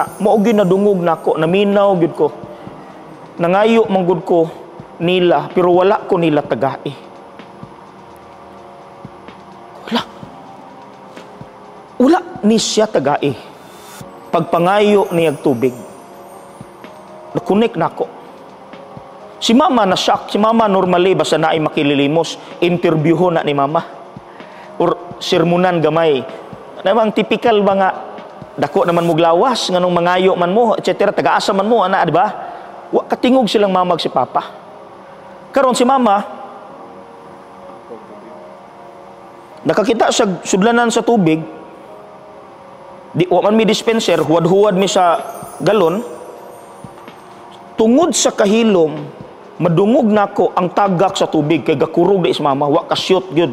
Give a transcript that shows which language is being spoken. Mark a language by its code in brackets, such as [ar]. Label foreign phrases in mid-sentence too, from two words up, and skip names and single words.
[ceb] Mao gyud nadungog nako, naminaw gyud ko. Nangayo manggod ko nila pero wala ko nila tagai. Wala ni siya tagai. Pagpangayo niyag tubig, nakunik nako. Si mama na-shock. Si mama normally basta na ay makililimos, interviewho na ni mama. Or sermonan gamay. Namang typical ba nga, dako naman mo glawas, nganong mangayo man mo, etc. Taga-asa man mo, ana, di ba? Katingog silang mamag si papa. Karon si mama, nakakita sa sudlanan sa tubig, di man mi dispenser, huwad-huwad mi sa galon, tungod sa kahilom, madungog nako ang tagak sa tubig, kay gakurog di is mama, wa kasyot gyud.